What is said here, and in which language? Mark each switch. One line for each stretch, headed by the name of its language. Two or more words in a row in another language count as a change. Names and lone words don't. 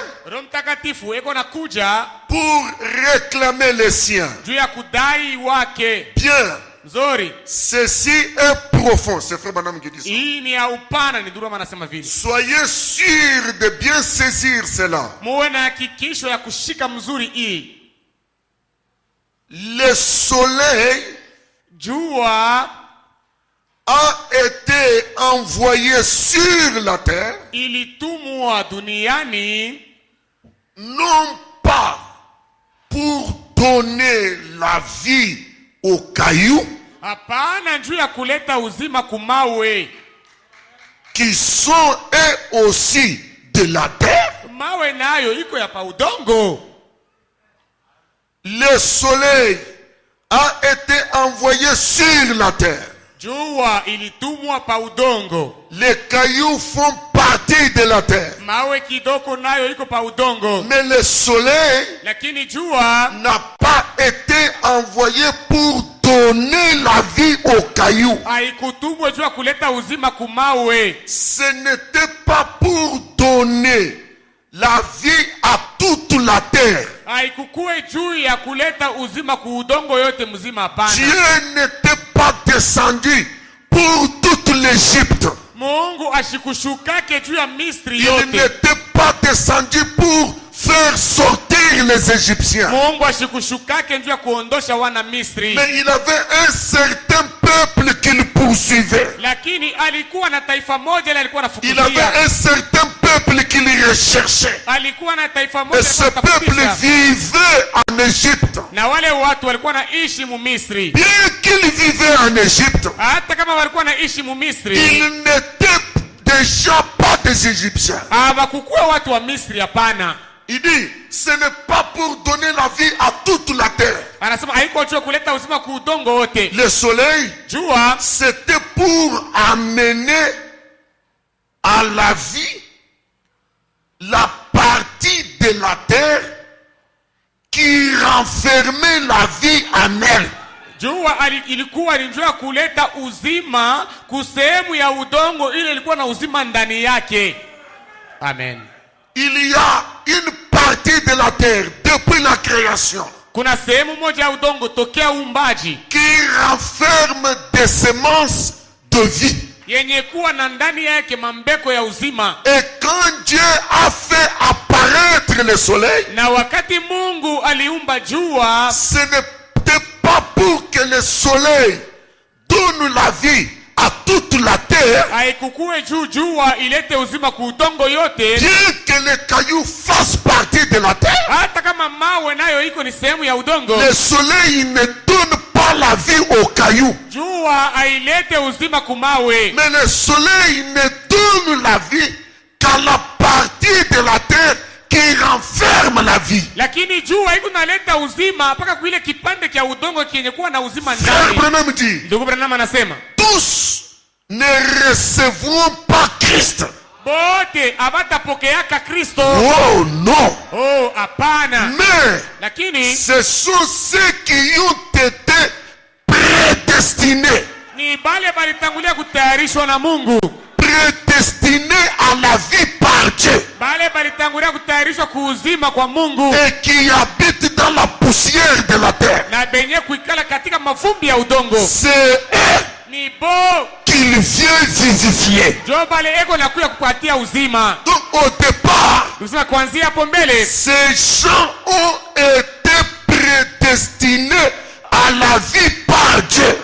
Swahili: Roho Mtakatifu eko nakuja
French: pour réclamer les siens.
Swahili: juu ya kudai wake.
French: Bien.
Swahili: Mzuri.
French: Ceci est profond. C'est Frère Branham qui dit ça.
Swahili: Hii ni ya upana, ni Durama anasema vile.
French: Soyez sûrs de bien saisir cela.
Swahili: Muwe na hakikisho ya kushika mzuri hii.
French: Le soleil
Swahili: Jua
French: a été envoyé sur la terre,
Swahili: ilitumwa duniani
French: non pas pour donner la vie aux cailloux,
Swahili: hapana njuu ya kuleta uzima kumawe,
French: qui sont eux aussi de la terre.
Swahili: mawe nayo iko ya pa udongo.
French: Le soleil a été envoyé sur la terre.
Swahili: Jua ilitumwa pa udongo.
French: Les cailloux font partie de la terre.
Swahili: Mawe kidoko nayo iko pa udongo.
French: Mais le soleil
Swahili: Lakini jua
French: n'a pas été envoyé pour donner la vie aux cailloux.
Swahili: haikutumwa juu ya kuleta uzima kumawe.
French: Ce n'était pas pour donner la vie à toute la terre.
Swahili: Haikukue juu ya kuleta uzima ku udongo yote mzima, hapana.
French: Dieu n'était pas descendu pour toute l'Égypte.
Swahili: Mungu ashikushukake juu ya Misri
French: Il
Swahili: yote.
French: n'était pas descendu pour faire sortir les Égyptiens.
Swahili: Mungu ashikushukake juu ya kuondosha wana Misri.
French: Mais il avait un certain peuple qu'il poursuivait.
Swahili: Lakini alikuwa na taifa moja ile alikuwa
French: Il avait
Swahili: anafukulia.
French: un certain peuple qu'il recherchait.
Swahili: Alikuwa na taifa
French: Et
Swahili: moja
French: ce
Swahili: alikuwa
French: peuple
Swahili: anatafutisha.
French: vivait en Égypte.
Swahili: Na wale watu walikuwa naishi mu Misri.
French: Bien qu'il vivait en Égypte,
Swahili: Hata kama walikuwa naishi mu Misri,
French: il n'était déjà pas des Égyptiens.
Swahili: hawakukuwa watu wa Misri, hapana.
French: Il dit, ce n'est pas pour donner la vie à toute la terre.
Swahili: Anasema haiko juu kuleta uzima ku udongo wote.
French: Le soleil,
Swahili: Jua
French: c'était pour amener à la vie la partie de la terre qui renfermait la vie en elle.
Swahili: jua ilikuwa ni njoo kuleta uzima kusehemu ya udongo ile ilikuwa na uzima ndani yake. Amen.
French: Il y a une partie de la terre depuis la création
Swahili: Kuna sehemu moja ya udongo tokea uumbaji
French: qui renferme des semences de vie.
Swahili: yenye kuwa na ndani yake mambeko ya uzima.
French: Et quand Dieu a fait apparaître le soleil,
Swahili: Na wakati Mungu aliumba jua,
French: ce n'était pas pour que le soleil donne la vie à toute la terre,
Swahili: haikukue jua ilete uzima ku udongo yote,
French: bien que les cailloux fassent partie de la terre.
Swahili: hata kama mawe nayo iko ni sehemu ya udongo.
French: Le soleil ne donne pas la vie aux cailloux,
Swahili: Jua hailete uzima kumawe,
French: mais le soleil ne donne la vie qu'à la partie de la terre qui renferme la vie.
Swahili: lakini jua iko naleta uzima mpaka kuile kipande kia udongo kienye kuwa na uzima
French: Frère
Swahili: ndani.
French: Branham dit,
Swahili: Ndugu Branham anasema
French: tous ne recevront pas Christ.
Swahili: bote abatapokeaka Kristo.
French: Oh non!
Swahili: Oh, hapana.
French: Mais
Swahili: Lakini
French: ce sont ceux qui ont été prédestinés.
Swahili: ni bale balitangulia kutayarishwa na Mungu,
French: Prédestinés à la vie par Dieu.
Swahili: bale balitangulia kutayarishwa kuuzima kwa Mungu,
French: Et qui habitent dans la poussière de la terre.
Swahili: na benye kuikala katika mavumbi ya udongo.
French: C'est eux
Swahili: Ni bo
French: qu'il vient vivifier.
Swahili: jo bale eko na kuya kupatia uzima.
French: Donc au départ,
Swahili: Tunasema kuanzia hapo mbele
French: ces gens ont été prédestinés à la vie par Dieu.